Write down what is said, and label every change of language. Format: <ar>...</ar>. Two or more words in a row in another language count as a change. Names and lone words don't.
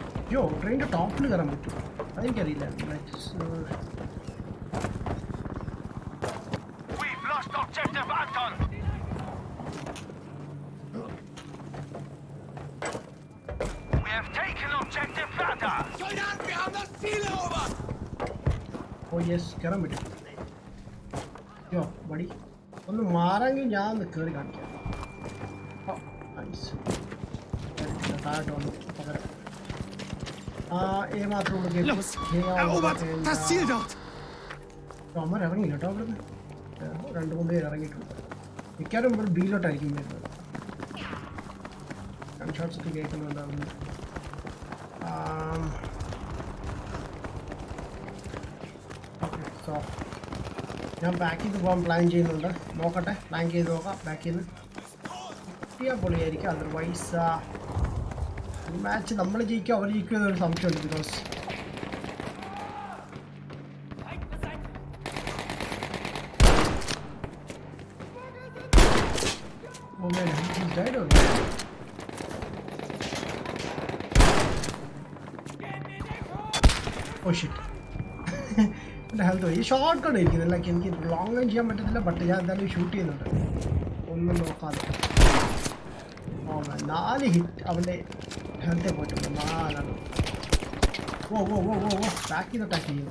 <ml>യോ ട്രെയിനിൻ്റെ ടോപ്പിൽ കയറാൻ പറ്റും അതെനിക്കറിയില്ല.</ml> <en>We've lost objective Anton. We have taken objective Vada.</en> <de>Soldaten, wir haben das Ziel erobert!</de> <en>oh yes</en> <ml>കയറാൻ പറ്റും. യോ മടി ഒന്ന് മാറാമെങ്കിൽ ഞാൻ ഒന്ന് കയറി കാണിക്കാം.</ml> <en>oh nice.</en> <ml>താഴോട്ട് വന്നു പകരം മാത്രം</ml> <de>Los! Erobert das Ziel dort!</de> <ml>അമ്മ ഇറങ്ങി കേട്ടോ അവിടുന്ന്. 2-3 പേര് ഇറങ്ങിയിട്ടുണ്ട്. മിക്കവാറും ഇവിടെ ബിയിലോട്ടായിരിക്കും വരുന്നത്. ഗൺഷോട്ട്സ് ഒക്കെ കേൾക്കുന്നുണ്ടാവുന്നു. സോ ഞാൻ ബാക്ക് ചെയ്ത് പോകാൻ പ്ലാൻ ചെയ്യുന്നുണ്ട്. നോക്കട്ടെ, പ്ലാൻ ചെയ്ത് നോക്കാം. ബാക്ക് ചെയ്ത് കിട്ടിയാൽ പൊളിയായിരിക്കും. അതർവൈസ് ഈ മാച്ച് നമ്മൾ ജയിക്കും അവർ ജയിക്കും എന്നൊരു സംശയമുണ്ട്.</ml> <en>ബിക്കോസ് oh man, he's dead or not? Oh shit.</en> <ml>എൻ്റെ ഹെൽത്ത് ഈ</ml> <en>short cut</en> <ml>ഇരിക്കുന്നില്ല. എനിക്ക്</ml> <en>long range</en> <ml>ചെയ്യാൻ പറ്റത്തില്ല. ബട്ട് ഞാൻ എന്തായാലും ഷൂട്ട് ചെയ്യുന്നുണ്ട് ഒന്നും നോക്കാതെ. ഓ 4 ഹിറ്റ് അവൻ്റെ ഹെൽത്തെ പോയിട്ടുണ്ട്. 4 ഓ ഓ ഓ ഓ ഓ ബാക്ക് ചെയ്ത് അറ്റാക്ക് ചെയ്യുന്നു.</ml>